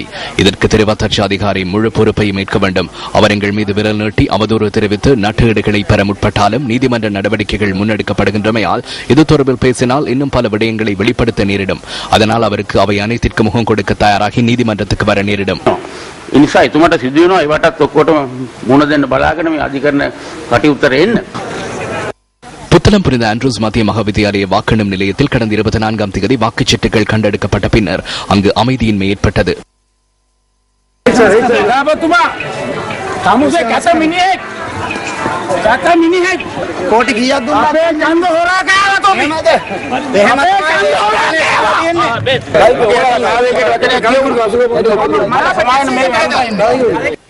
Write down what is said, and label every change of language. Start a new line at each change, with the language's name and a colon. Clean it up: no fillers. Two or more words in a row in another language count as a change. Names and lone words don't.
Tamil: இதற்கு தெரிவத்தாட்சி அதிகாரி முழு பொறுப்பையும் ஏற்க வேண்டும். அவர் எங்கள் மீது விரல் நீட்டி அவதூறு தெரிவித்து நட்டுஈடுகளை பெற முற்பட்டாலும் நீதிமன்ற நடவடிக்கைகள் முன்னெடுக்கப்படுகின்றமையால் இது தொடர்பில் பேசினால் இன்னும் பல விடயங்களை வெளிப்படுத்த நேரிடும். அதனால் அவருக்கு அவை அனைத்திற்கு முகம் கொடுக்க தயாராகி நீதிமன்றத்துக்கு வர நேரிடும்.
Sinhala: ඉනිසා එතුමට සිදු වෙනවා ඒවටත් ඔක්කොටම මුණ දෙන්න බලාගෙන මේ අධිකරණ කටයුත්තට එන්න.
Tamil: புத்தளம் புனித ஆண்ட்ரூஸ் மத்திய மகாவித்தியாலய வாக்கெண்ணும் நிலையத்தில் கடந்த 24ஆம் தேதி வாக்குச்சீட்டுகள் கண்டெடுக்கப்பட்ட பின்னர் அங்கு அமைதியின்மை ஏற்பட்டது. कोटी किया दूर